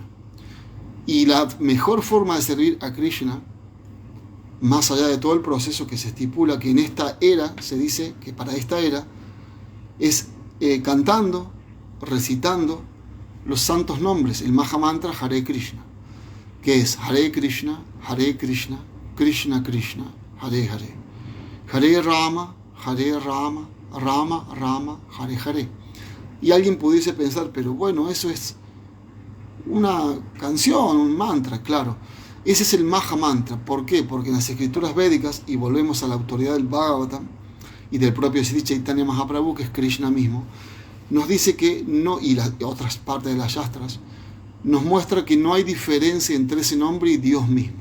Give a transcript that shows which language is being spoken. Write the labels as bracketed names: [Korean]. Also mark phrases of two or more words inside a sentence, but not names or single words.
[Spanish] Y la mejor forma de servir a Krishna, más allá de todo el proceso que se estipula, que en esta era, se dice que para esta era, es cantando, recitando los santos nombres, el Mahamantra Hare Krishna. que es [Sanskrit] हरे कृष्ण कृष्ण कृष्ण हरे हरे. हरे राम राम राम हरे हरे. [Spanish] Y alguien pudiese pensar, pero bueno, eso es una canción, un mantra, claro. Ese es el Maha Mantra. ¿Por qué? Porque en las escrituras védicas, y volvemos a la autoridad del Bhagavatam y del propio Sri Chaitanya Mahaprabhu, que es Krishna mismo, nos dice que no, y las otras partes de las Shastras, nos muestra que no hay diferencia entre ese nombre y Dios mismo.